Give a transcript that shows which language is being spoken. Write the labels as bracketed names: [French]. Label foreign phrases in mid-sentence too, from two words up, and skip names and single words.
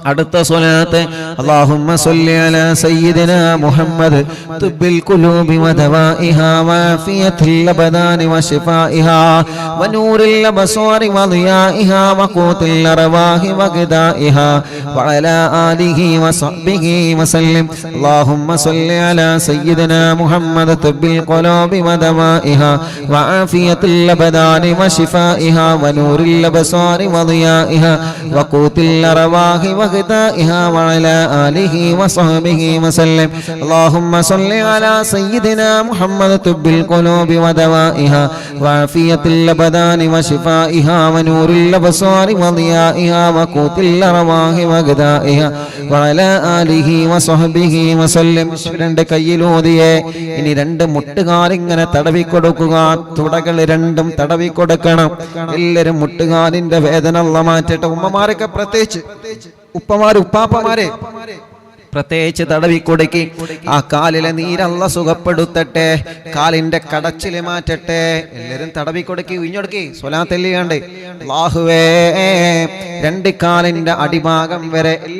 [Malayalam] അടുത്ത സ്വലാത്ത് [Arabic] اللهم صل على سيدنا محمد طب القلوب ودوائها وعافية الأبدان وشفائها ونور الأبصار وضيائها وقوت الأرواح وغذائها وعلى آله وصحبه وسلم اللهم صل على سيدنا محمد طب القلوب ودوائها وعافية الأبدان وشفائها ونور الأبصار وضيائها وقوت الأرواح وغذائها وعلى آله وصحبه وسلم اللهم صل على سيدنا محمد طب القلوب ودوائها وعافية الأبدان وشفائها ونور الأبصار وضيائها وقوت الأرواح وغذائها وعلى آله وصحبه وسلم [Malayalam] രണ്ട് കയ്യിലൂതിയെ ഇനി രണ്ട് മുട്ടുകാൽ ഇങ്ങനെ തടവി കൊടുക്കുക തുടകൾ രണ്ടും തടവി കൊടുക്കണം എല്ലാവരും മുട്ടുകാലിന്റെ വേദന അല്ലാഹ് മാറ്റട്ടെ ഉമ്മമാരൊക്കെ പ്രത്യേകിച്ച് ഉപ്പമാര് ഉപ്പാപ്പമാരെ പ്രത്യേകിച്ച് തടവി കൊടുക്കി ആ കാലിലെ നീരല്ല സുഖപ്പെടുത്തട്ടെ കാലിന്റെ കടച്ചില് മാറ്റട്ടെ എല്ലാരും തടവി കൊടുക്കി ഉഞ്ഞൊടുക്കി സ്വലാത്തെല്ലിയാണ്ട് അല്ലാഹുവേ രണ്ട് കാലിന്റെ അടിഭാഗം വരെ